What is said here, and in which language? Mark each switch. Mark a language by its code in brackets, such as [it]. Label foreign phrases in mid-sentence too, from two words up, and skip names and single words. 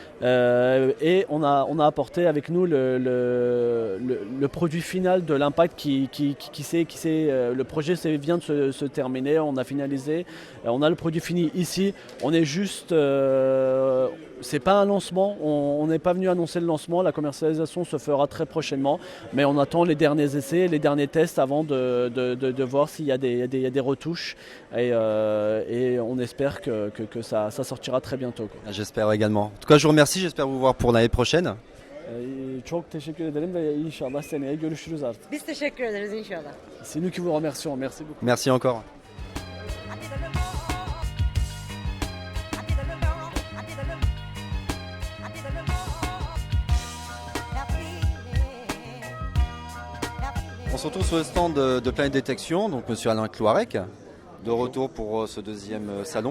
[fr] Et on a apporté avec nous le produit final de l'Impact le projet vient de se terminer, on a finalisé, on a le produit fini ici, on est juste, c'est pas un lancement, on n'est pas venu annoncer le lancement, la commercialisation se fera très prochainement, mais on attend les derniers essais, les derniers tests avant de voir s'il y a des retouches et on espère que ça sortira très bientôt, quoi. J'espère également. En tout cas, je vous remercie, j'espère vous voir pour l'année prochaine. [tr] Çok teşekkür ederim ve inşallah seneye görüşürüz artık. Biz teşekkür ederiz inşallah. [fr] C'est nous qui vous remercions. Merci beaucoup. Merci encore. On se retrouve sur le stand de Planète Détection, donc Monsieur Alain Cloarec, de retour pour ce deuxième salon.